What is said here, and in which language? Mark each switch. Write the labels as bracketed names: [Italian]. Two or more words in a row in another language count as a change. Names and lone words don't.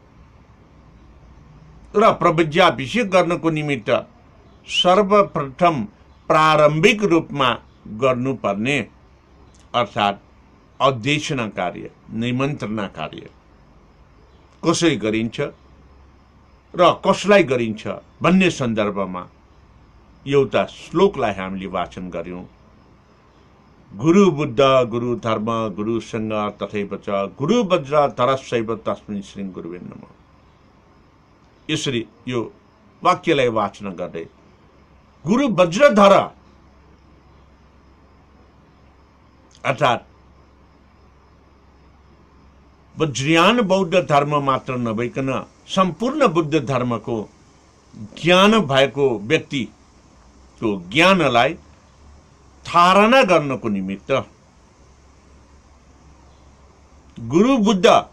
[Nepali] र प्रवज्याभिषेक गर्नको निमित्त सर्वप्रथम प्रारम्भिक रूपमा गर्नुपर्ने अर्थात् अध्यक्षना कार्य, निमन्त्रणा कार्य कसरी गरिन्छ र कसलाई गरिन्छ भन्ने सन्दर्भमा एउटा श्लोकलाई हामीले वाचन गर्यौं। [Sanskrit] गुरु बुद्ध, गुरु धर्म, गुरु संघ तथैव च गुरु वज्र धरशैव तस्मिन् श्री गुरुवे नमः। [Nepali] यसरी यो वाक्यलाई वाचन गर्दै गुरु वज्रधर अर्थात् वज्रयान बौद्ध धर्म मात्र नभइकन सम्पूर्ण बुद्ध धर्मको ज्ञान भएको व्यक्तिको ज्ञानलाई धारणा गर्नको निमित्त [Sanskrit] गुरु बुद्ध,